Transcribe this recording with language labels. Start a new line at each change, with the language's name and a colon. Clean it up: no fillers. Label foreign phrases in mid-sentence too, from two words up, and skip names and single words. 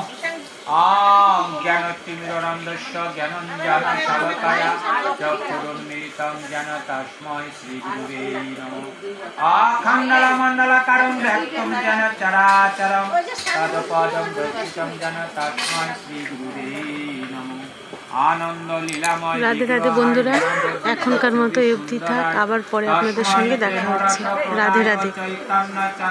Sanskrit: ज्ञानतिमिरान्धस्य ज्ञानाञ्जनशलाकया चक्षुरुन्मीलितं येन तस्मै श्री गुरुदेव नमः। अखण्डमण्डलाकारं व्याप्तं येन चराचरं तत्पदं दर्शितं येन तस्मै श्री गुरुदेव नमः। आनंद लीलामय।
Bangla: রাধে রাধে বন্ধুরা, এখনকার মতো এই অবধি থাক, আবার পরে আপনাদের সঙ্গে দেখা হচ্ছে। রাধে রাধে।